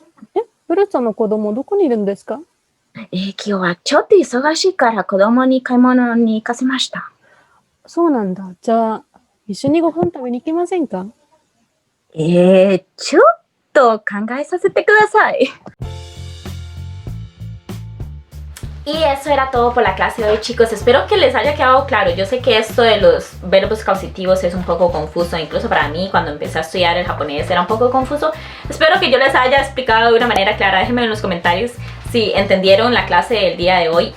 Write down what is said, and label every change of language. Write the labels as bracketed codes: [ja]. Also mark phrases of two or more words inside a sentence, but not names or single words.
[ja] ベルちゃんの子供どこにいるんですか？今日はちょっと忙しいから子供に買い物に行かせました。そうなんだ。じゃあ、一緒にご飯食べに行きませんか？ちょっと考えさせてください。 [es] Y eso era todo por la clase de hoy, chicos. Espero que les haya quedado claro. Yo sé que esto de los verbos causativos es un poco confuso. Incluso para mí, cuando empecé a estudiar el japonés, era un poco confuso. Espero que yo les haya explicado de una manera clara. Déjenme en los comentarios si entendieron la clase del día de hoy.